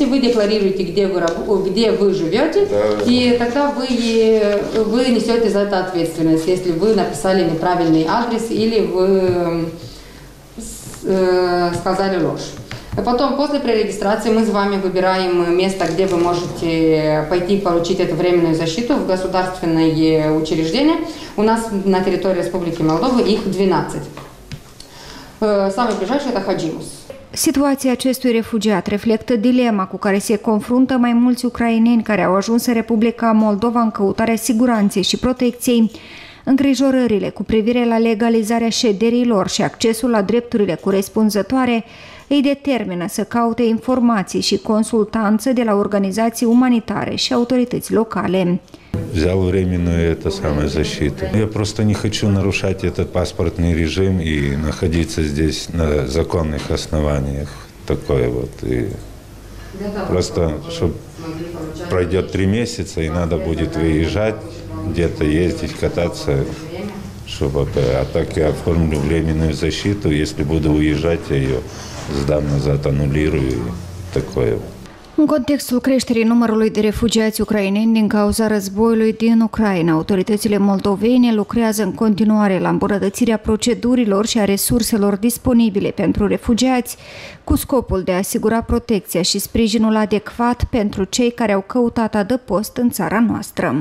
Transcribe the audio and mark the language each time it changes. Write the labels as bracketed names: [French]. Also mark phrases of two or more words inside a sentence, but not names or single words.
[Russian] Вы декларируете, где вы живете, и тогда вы несете за это ответственность, если вы написали неправильный адрес или вы сказали ложь. Потом, после пререгистрации, мы с вами выбираем место, где вы можете пойти получить эту временную защиту в государственное учреждение. У нас на территории Республики Молдова их 12. Самый ближайший – это Хаджимус. [Romanian] Situația acestui refugiat reflectă dilema cu care se confruntă mai mulți ucraineni care au ajuns în Republica Moldova în căutarea siguranței și protecției. Îngrijorările cu privire la legalizarea șederilor și accesul la drepturile corespunzătoare îi determină să caute informații și consultanță de la organizații umanitare și autorități locale. [Russian] взял временную защиту. Я просто не хочу нарушать этот паспортный режим и находиться здесь на законных основаниях. Такое вот. И просто, чтобы пройдет 3 месяца и надо будет выезжать, где-то ездить, кататься. А так я оформлю временную защиту. Если буду уезжать, я ее сдам назад, аннулирую. Такое. [Romanian] În contextul creșterii numărului de refugiați ucraineni din cauza războiului din Ucraina, autoritățile moldovene lucrează în continuare la îmbunătățirea procedurilor și a resurselor disponibile pentru refugiați, cu scopul de a asigura protecția și sprijinul adecvat pentru cei care au căutat adăpost în țara noastră.